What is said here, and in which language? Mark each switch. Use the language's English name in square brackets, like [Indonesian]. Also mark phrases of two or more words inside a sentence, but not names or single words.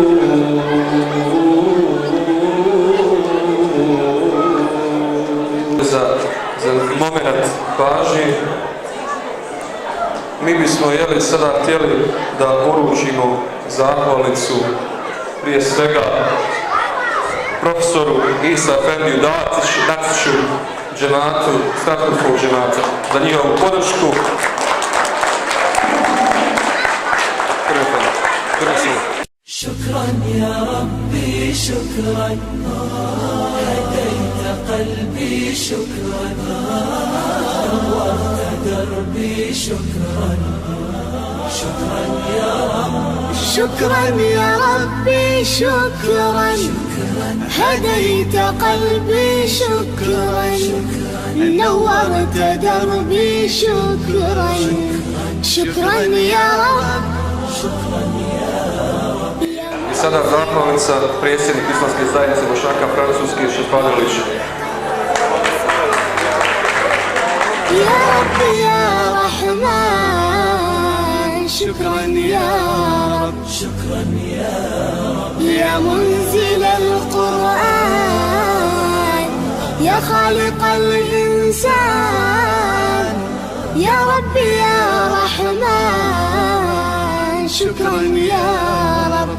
[Bosnian] Za moment pažnje, mi bismo sada htjeli da uručimo zahvalnicu prije svega profesoru Isa Efendiju Daciću, džematu, Stratkovskog džemata, za njihovu podršku. [Arabic] شكرا يا ربي شكرا هديت قلبي شكرا نورت دربي شكرا شكرا يا رب شكرا يا ربي شكرا هديت قلبي شكرا نورت دربي شكرا شكرا يا رب [Bosnian] I sada zahvalnica predsjednik Islamske zajednice Bošnjaka Francuski Šefadović. [Arabic] يا رب يا رحمن شكرا يا رب شكرا يا رب يا منزل القرآن يا خالق الإنسان يا رب يا رحمن شكرا يا رب